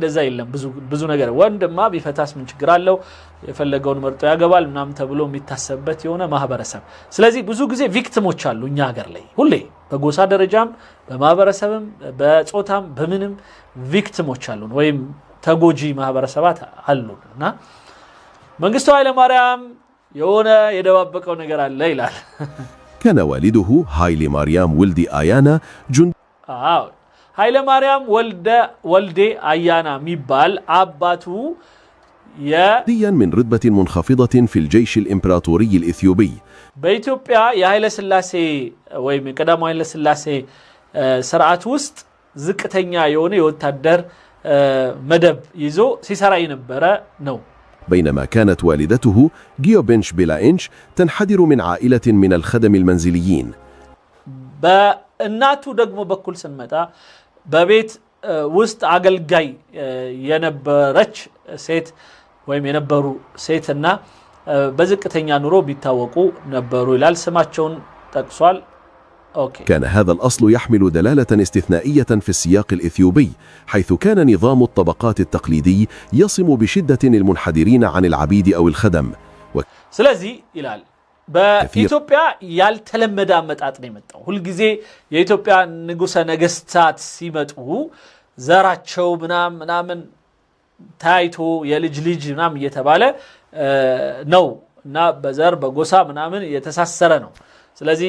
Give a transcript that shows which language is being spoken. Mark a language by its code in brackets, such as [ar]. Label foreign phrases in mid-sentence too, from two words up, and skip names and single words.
[am] እንደዛ የለም ብዙ ነገር ወንድማ ቢፈታስ ምን ችግር አለው የፈለገውን መርጦ ያገባል ምናምን ተብሎ የሚታሰብበት የሆነ ማህበረሰብ ስለዚህ ብዙ ጊዜ ቪክቲሞች አሉ እኛ ሀገር ላይ ሁሌ በጎሳ ደረጃም በማህበረሰብም በጾታም በምንም ቪክቲሞች አሉ ወይም ተጎጂ ማህበረሰባት አሉና መንግስቱ ኃይለ ማርያም የሆነ የደባበቀው ነገር አለ ይላል [ar] كان والده هايلي ماريام ولدي آيانا [am] ኃይለ ማርያም ወልዴ አያና ሚባል አባቱ [ar] من رتبة منخفضة في الجيش الإمبراطوري الإثيوبي [am] በኢትዮጵያ የኃይለ ሥላሴ ወይም የቀዳማዊ ኃይለ ሥላሴ ስርዓት ውስጥ ዝቅተኛ የሆነ የወታደር መደብ ይዞ ሲሰራ የነበረ ነው [ar] بينما كانت والدته جيوبنش بيلاينش تنحدر من عائلة من الخدم المنزليين [am] በእናቱ ደግሞ በኩል ስንመጣ በቤት ውስጥ አገልጋይ የነበረች ሴት ወይም የነበሩ ሴትና በዝቅተኛ ኑሮ ቢታወቁ ነበሩ ይላል ስማቸውን ጠቅሷል [ar] كان هذا الأصل يحمل دلالة استثنائية في السياق الإثيوبي حيث كان نظام الطبقات التقليدي يصم بشدة المنحدرين عن العبيد أو الخدم [am] سلازي ይላል በኢትዮጵያ ያልተለመደ አመጣጥ ነው የመጣው ሁሉ ጊዜ የኢትዮጵያ ንጉሰ ነገስታት ሲመጡ ዘራቸው ምናምን ታይቶ የልጅ ምናምን እየተባለ ነው እና በዘር በጎሳ ምናምን የተሳሰረ ነው ስለዚህ